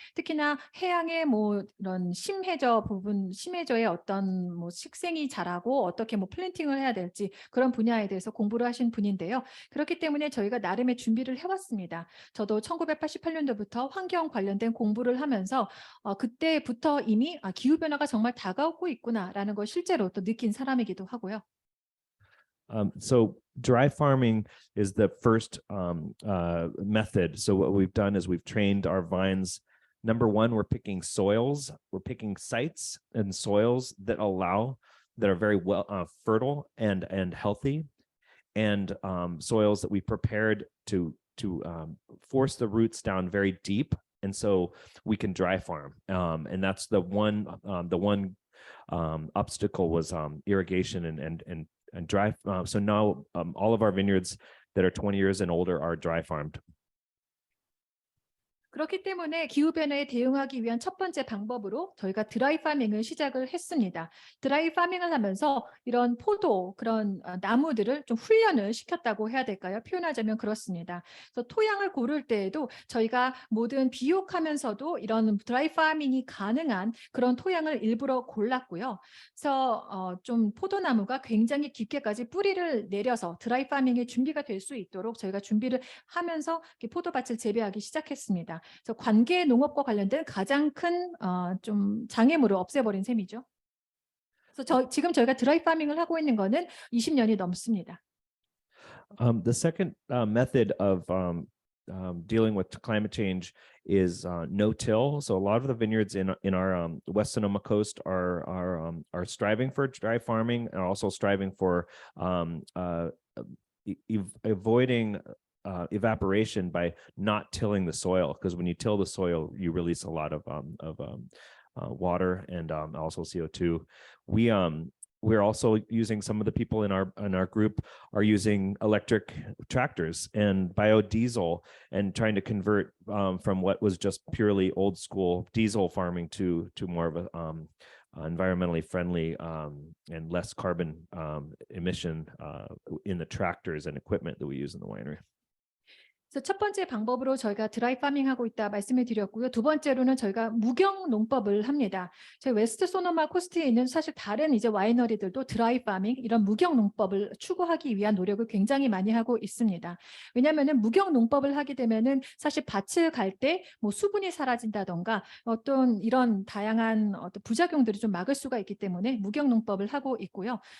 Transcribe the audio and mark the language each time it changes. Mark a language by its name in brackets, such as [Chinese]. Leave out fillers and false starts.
[Korean] 특히나 해양의 뭐 이런 심해저의 어떤 뭐 식생이 자라고 어떻게 뭐 플랜팅을 해야 될지 그런 분야에 대해서 공부를 하신 분인데요. 그렇기 때문에 저희가 나름의 준비를 해왔습니다. 저도 1988년도부터 환경 관련된 공부를 하면서 그때부터 이미 기후변화가 정말 다가오고 있구나라는 걸 실제로 또 느낀 사람이기도 하고요. [English] So dry farming is the first method. So what we've done is we've trained our vines. Number one, we're picking soils. We're picking sites and soils that are very well fertile and healthy, and soils that we prepared to force the roots down very deep. And so we can dry farm, and that's the one obstacle was irrigation and dry. So now all of our vineyards that are 20 years and older are dry farmed. [Korean] 그렇기 때문에 기후변화에 대응하기 위한 첫 번째 방법으로 저희가 드라이 파밍을 시작을 했습니다. 드라이 파밍을 하면서 이런 포도, 그런 나무들을 좀 훈련을 시켰다고 해야 될까요? 표현하자면 그렇습니다. 그래서 토양을 고를 때에도 저희가 모든 비옥하면서도 이런 드라이 파밍이 가능한 그런 토양을 일부러 골랐고요. 그래서 좀 포도나무가 굉장히 깊게까지 뿌리를 내려서 드라이 파밍의 준비가 될 수 있도록 저희가 준비를 하면서 포도밭을 재배하기 시작했습니다. 그래서 관계 농업과 관련된 가장 큰 좀 장애물을 없애버린 셈이죠. 그래서 지금 저희가 드라이 파밍을 하고 있는 거는 20년이 넘습니다. [English] The second method of dealing with climate change is no-till. So a lot of the vineyards in our West Sonoma coast are striving for dry farming and also striving for avoiding evaporation by not tilling the soil, because when you till the soil, you release a lot of water and also CO2. We're also using, some of the people in our group are using electric tractors and biodiesel and trying to convert from what was just purely old school diesel farming to more of a environmentally friendly and less carbon emission in the tractors and equipment that we use in the winery. [Korean] 그래서 첫 번째 방법으로 저희가 드라이 파밍하고 있다 말씀을 드렸고요. 두 번째로는 저희가 무경 농법을 합니다. 저희 웨스트 소노마 코스트에 있는 사실 다른 이제 와이너리들도 드라이 파밍, 이런 무경 농법을 추구하기 위한 노력을 굉장히 많이 하고 있습니다. 왜냐하면은 무경 농법을 하게 되면은 사실 밭을 갈 때 뭐 수분이 사라진다던가 어떤 이런 다양한 어떤 부작용들을 좀 막을 수가 있기 때문에 무경 농법을 하고 있고요.